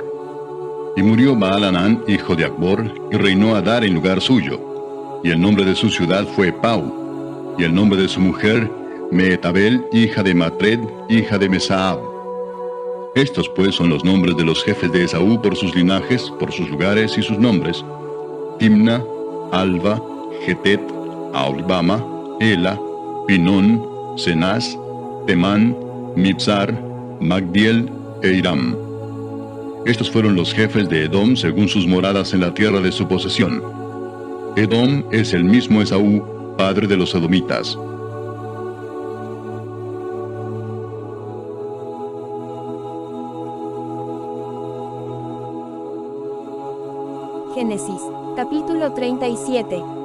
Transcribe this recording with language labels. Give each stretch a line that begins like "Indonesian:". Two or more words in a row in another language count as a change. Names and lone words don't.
Spanish: Y murió Baal-Hanán, hijo de Acbor, y reinó Adar en lugar suyo. Y el nombre de su ciudad fue Pau. Y el nombre de su mujer, Mehetabel, hija de Matred, hija de Mesaab. Estos pues son los nombres de los jefes de Esaú por sus linajes, por sus lugares y sus nombres: Timna, Alva, Getet, Aholbama, Ela, Pinón, Cenaz, Temán, Mibzar, Magdiel e Iram. Estos fueron los jefes de Edom según sus moradas en la tierra de su posesión. Edom es el mismo Esaú, padre de los edomitas. Génesis, capítulo 37.